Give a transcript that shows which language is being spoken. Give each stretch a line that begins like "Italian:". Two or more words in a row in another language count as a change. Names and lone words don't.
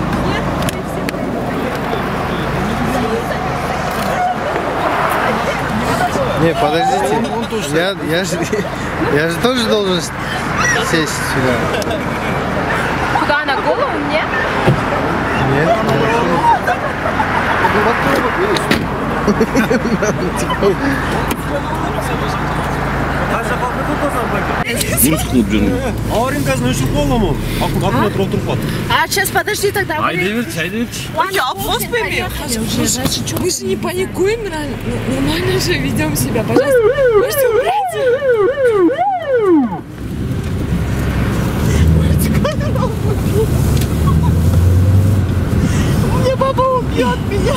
Russian: Не, подождите. Я же тоже должен сесть сюда. Куда, на голову мне? Нет.
Kazakh: Жұмыс қылып жүрмін. Аваринкасын өшіріп болдым ол. Аккумулятор отырып қалды.
Russian: А, сейчас подожди тогда.
Kazakh: Айдай берші.
Russian: Я вопрос пойми. Мы же не паникуем, нормально же ведем себя, пожалуйста. Можете убрать? Мне папа убьет меня.